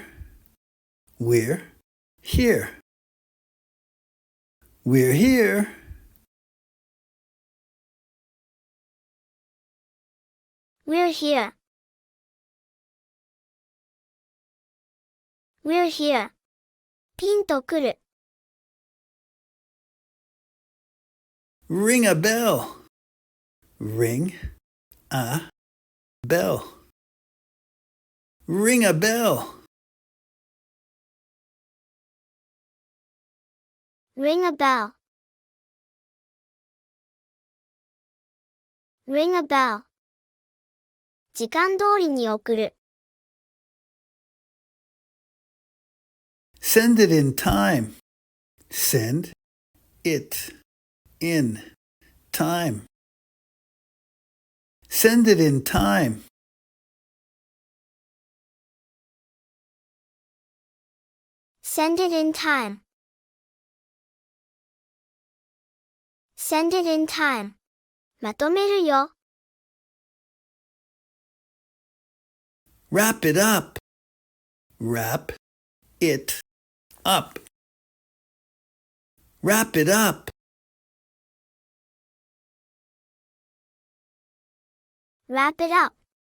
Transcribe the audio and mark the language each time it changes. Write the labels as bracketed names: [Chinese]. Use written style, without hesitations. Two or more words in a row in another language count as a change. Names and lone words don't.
[English] We're here. We're here. We're here. We're here. [Japanese] ピンとくる。 [English] Ring a bell. Ring a bell. Ring a bell. Ring a bell. Ring a bell. [Japanese] 時間通りに送る。 [English] Send it in time. Send it in time. Send it in time. Send it in time. Send it in time. [Japanese] まとめるよ。 [English] Wrap it up. Wrap it up. Wrap it up. Wrap it up.